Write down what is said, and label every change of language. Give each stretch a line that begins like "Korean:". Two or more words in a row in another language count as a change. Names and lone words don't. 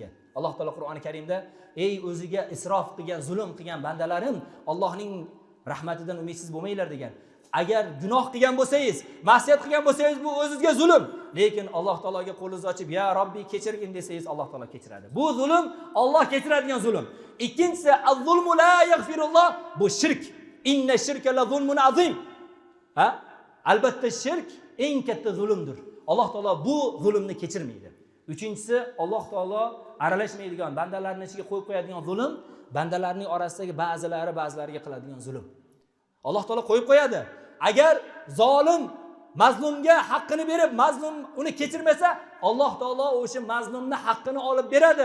Uzbek: Alloh taolo Qur'oni Karimda: "Ey o'ziga isrof qilgan, zulm qilgan bandalarim, Allohning rahmatidan umidsiz bo'lmanglar" degan. Agar gunoh qilgan bo'lsangiz, ma'siyat qilgan bo'lsangiz, bu o'zingizga zulm. Lekin Alloh taologa qo'lingizni ochib,
Arabic: "يا ربي,
Uzbek: kechirgin" desangiz, Alloh taolo kechiradi. Bu zulm Alloh kechiradigan zulm. Ikkinchisi,
Arabic: الظلم لا يغفر الله,
Uzbek: bu shirk.
Arabic: إن الشرك لظلم عظيم.
Uzbek: Albatta shirk eng katta zulmdir. Alloh taolo bu zulmni kechirmaydi. Uchinchisi, Alloh taolo aralashmaydigan, bandalarning ichiga qo'yib qo'yadigan zulm, bandalarning orasidagi ba'zilariga qiladigan zulm. Alloh taolo qo'yib qo'yadi. Agar zolim mazlumga haqqini berib, mazlum uni kechirmasa, Alloh taolo o'sha mazlumni haqqini olib beradi.